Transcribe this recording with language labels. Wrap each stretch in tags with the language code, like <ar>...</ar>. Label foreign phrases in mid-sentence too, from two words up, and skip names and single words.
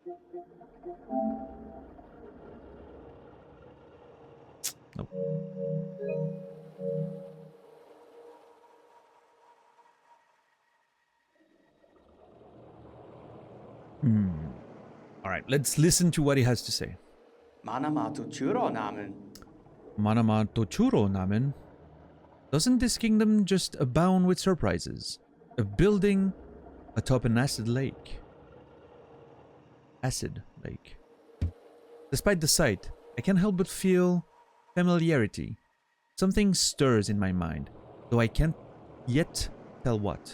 <en>Nope. Alright, let's listen to what he has to say. Manama Tochuro namen. Manama Tochuro namen. Doesn't this kingdom just abound with surprises? A building atop an acid lake. Acid lake. Despite the sight, I can't help but feel familiarity. Something stirs in my mind, though I can't yet tell what.</en>